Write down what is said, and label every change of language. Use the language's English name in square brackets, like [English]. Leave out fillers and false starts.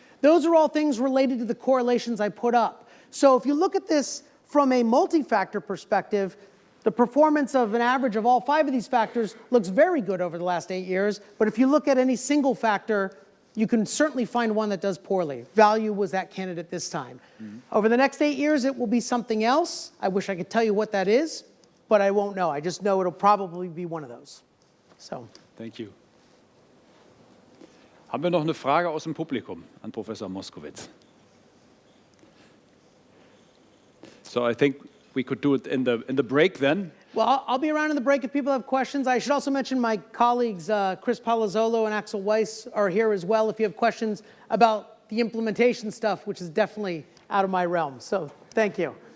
[English] Those are all things related to the correlations I put up. So if you look at this from a multi-factor perspective, the performance of an average of all 5 of these factors looks very good over the last 8 years. But if you look at any single factor, you can certainly find one that does poorly. Value was that candidate this time. Over the next 8 years, it will be something else. I wish I could tell you what that is, but I won't know. I just know it'll probably be one of those. So. Thank you. [German] Haben wir noch eine Frage aus dem Publikum an Professor Moskowitz? [English] So I think we could do it in the break then. Well, I'll be around in the break if people have questions. I should also mention my colleagues, Chris Palazzolo and Axel Weiss, are here as well if you have questions about the implementation stuff, which is definitely out of my realm. So thank you.